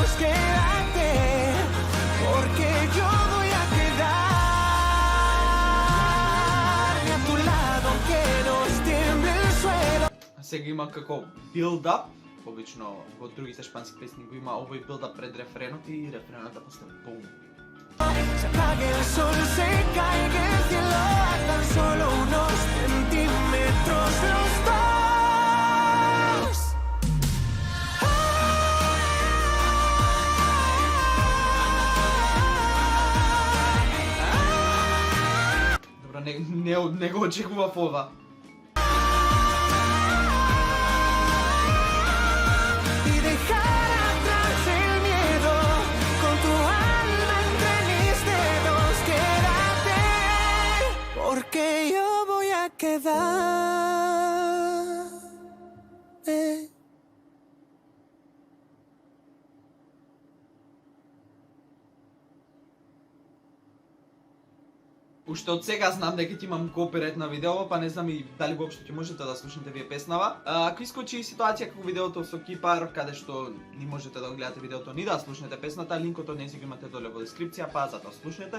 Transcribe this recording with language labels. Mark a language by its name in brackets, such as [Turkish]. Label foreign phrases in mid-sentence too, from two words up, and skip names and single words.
[Spanish] Quédate, porque yo voy a quedarme a tu lado aunque nos tiemble el suelo. [Macedonian] Сега има како build-up, обично во другите шпански песни го има овој build-up пред рефренот и рефренот да после бум. [Spanish] Se apague el sol, se caiga el cielo a tan solo unos centímetros los dos. [Macedonian] Добро, не го очекував ова. [Spanish] Y dejar atrás el miedo con tu alma entre mis dedos. Quédate, porque yo voy a quedarme. [Macedonian] Уште од сега знам дека ќе имам копирайт на видео, па не знам и дали воопшто ќе можете да слушнете вие песнава. Ако искочи ситуација како видеото со Кипар, каде што ни можете да гледате видеото ни да слушнете песната, линкот од нејзи го имате доле во дескрипција, па затоа слушнете.